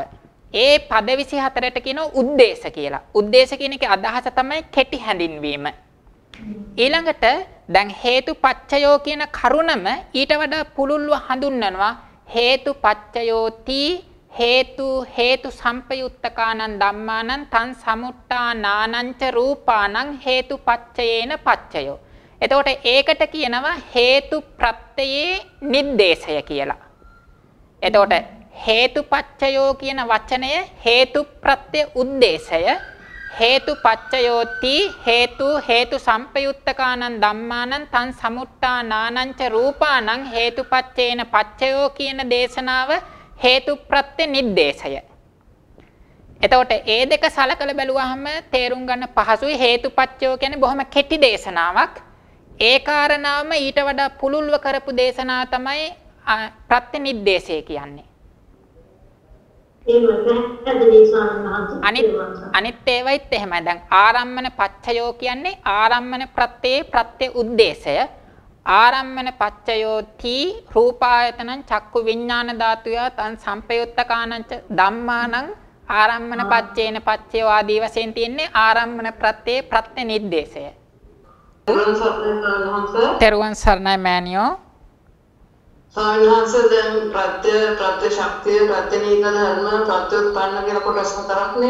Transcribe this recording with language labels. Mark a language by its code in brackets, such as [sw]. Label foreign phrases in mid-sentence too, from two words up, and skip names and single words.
[si] ඒ පද 24ට කියනවා උද්දේශ කියලා. උද්දේශ කියන එකේ අදහස තමයි කෙටි හැඳින්වීම. ඊළඟට දැන් හේතුපච්චයෝ කියන කරුණම ඊට වඩා පුළුල්ව හඳුන්වනවා [pi] හේතුපච්චයෝති හේතු සම්පයුත්තකානං ධම්මානං තං සමුට්ඨානානං ච රූපානං හේතුපච්චයේන පච්චයෝ. [si] එතකොට ඒකට කියනවා හේතු ප්‍රත්‍යයේ නිर्देशය කියලා. එතකොට හේතුපච්චයෝ කියන වචනය හේතු ප්‍රත්‍ය උද්දේශය [pi] හේතුපච්චයෝති හේතු සම්පයුත්තකානං ධම්මානං තං සමුට්ඨානානං ච රූපානං හේතුපච්චේන පච්චයෝ [si] කියන දේශනාව හේතු ප්‍රත්‍ය නිर्देशය. එතකොට ඒ දෙක සලකලා බැලුවාම තේරුම් ගන්න පහසුයි හේතුපච්චයෝ කියන්නේ බොහොම කෙටි දේශනාවක්. ඒ කාරණාවම ඊට වඩා පුළුල්ව කරපු දේශනාව තමයි ප්‍රත්‍ය නිर्देशය කියන්නේ. අනිත් ඒවයිත් එහෙමයි. දැන් ආරම්මන පච්චයෝ කියන්නේ ආරම්මන ප්‍රත්‍යේ ප්‍රත්‍ය උද්දේශය. [pi] ආරම්මන පච්චයෝති රූපායතනං චක්කු විඥාන ධාතුය තං සම්පයුත්තකානං ධම්මානං ආරම්මන පච්චේන පච්චයෝ [si] ආදී වශයෙන් තියෙන්නේ ආරම්මන ප්‍රත්‍යේ ප්‍රත්‍ය නිर्देशය. තෙරුවන් සරණයි මෑණියෝ. සාමාන්‍යයෙන් දැන් ප්‍රත්‍ය ශක්තිය ප්‍රත්‍යනීක ධර්ම ප්‍රත්‍යඋත්පන්න කියලා කොටස් හතරක් නේ.